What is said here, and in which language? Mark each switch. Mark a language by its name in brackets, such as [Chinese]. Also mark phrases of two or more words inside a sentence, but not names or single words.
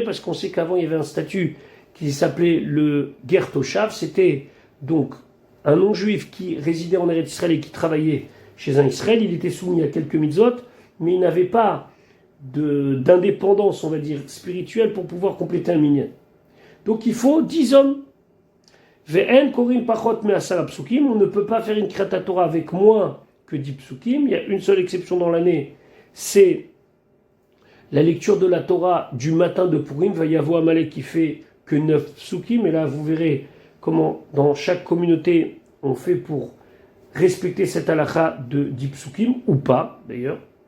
[French] Parce qu'on sait qu'avant il y avait un statut qui s'appelait le [Hebrew] גר תושב, [French] c'était donc un non-juif qui résidait en Eretz Israël et qui travaillait chez un Israël. Il était soumis à quelques mitzvot, mais il n'avait pas d'indépendance, on va dire, spirituelle pour pouvoir compléter un minyan. Donc il faut 10 hommes. [Hebrew] ואין קורין פחות מעשרה פסוקים. [French] On ne peut pas faire une [Hebrew] קריאת תורה [French] avec moins que 10 psukim. Il y a une seule exception dans l'année, c'est la lecture de la Torah du matin de Purim. Va y avoir Amalek qui fait que 9 psukim. Et là, vous verrez comment dans chaque communauté on fait pour respecter cette halakha de 10 psukim, ou pas d'ailleurs.